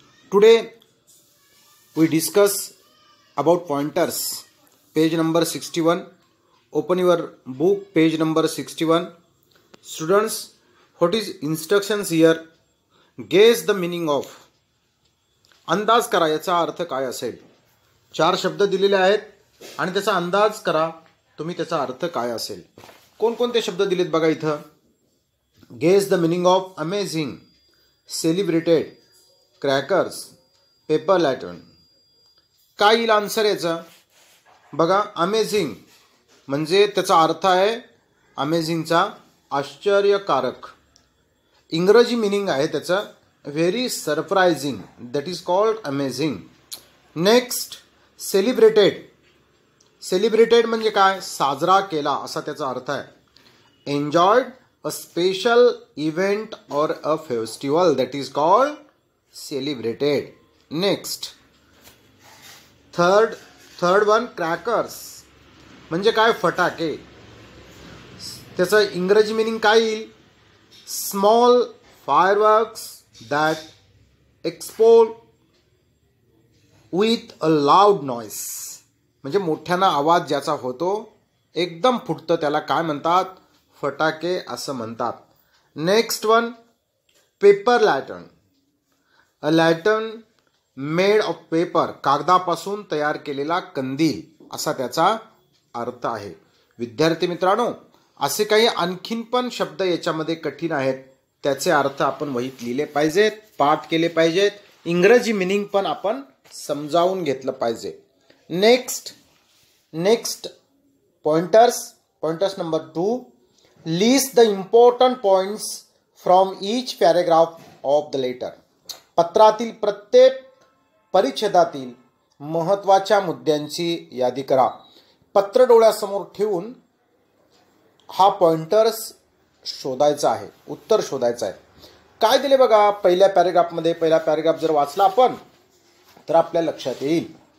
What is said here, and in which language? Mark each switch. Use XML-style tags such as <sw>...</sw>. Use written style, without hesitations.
<en>Today we discuss about pointers. Page number 61. Open your book, page number 61. Students, what is instructions here? Guess the meaning of.</en> <mr>अंदाज करा याचा अर्थ काय असेल. 4 शब्द दिलेले आहेत आणि त्याचा अंदाज करा तुम्ही त्याचा अर्थ काय असेल. कोणकोणते शब्द दिलेत बघा इथं.</mr> <en>Guess the meaning of amazing, celebrated, crackers, paper lantern.</en> <mr>काय येईल आन्सर याचा बघा. अमेझिंग म्हणजे त्याचा अर्थ आहे अमेझिंगचा आश्चर्यकारक. इंग्रजी मीनिंग आहे त्याचा</mr> <en>Very surprising, that is called amazing.</en> <mr>Next celebrated. Celebrated म्हणजे काय, साजरा केला असा त्याचा अर्थ आहे.</mr> <en>Enjoyed a special event और a festival, that is called celebrated. Next third one</en> <mr>crackers म्हणजे काय, फटाके. त्याचं इंग्रजी मीनिंग काय येईल,</mr> <en>Small fireworks that explode with a loud noise.</en> <mr>म्हणजे मोठ्यानं आवाज ज्याचा होतो, एकदम फुटतं, त्याला काय म्हणतात, फटाके असं म्हणतात.</mr> <en>Next one paper lantern. A lantern made of paper,</en> <mr>कागदापासून तयार केलेला कंदील असा त्याचा अर्थ आहे. विद्यार्थी मित्रांनो, असे काही आणखीन पण शब्द याच्यामध्ये कठीण आहेत, त्याचे अर्थ आपण वहीत लिहिले पाहिजेत, पाठ केले पाहिजेत, इंग्रजी मीनिंग पण आपण समजावून घेतलं पाहिजे.</mr> <en>Next pointers number 2. List the important points from each paragraph of the letter.</en> <mr>पत्रातील प्रत्येक परिच्छेदातील महत्त्वाच्या मुद्द्यांची यादी करा. पत्र डोळ्यासमोर ठेवून हा पॉइंटर्स शोधायचा आहे, उत्तर शोधायचं आहे. काय दिले बघा पहिल्या पॅरेग्राफमध्ये. पहिला पॅरेग्राफ जर वाचला आपण तर आपल्या लक्षात येईल.</mr>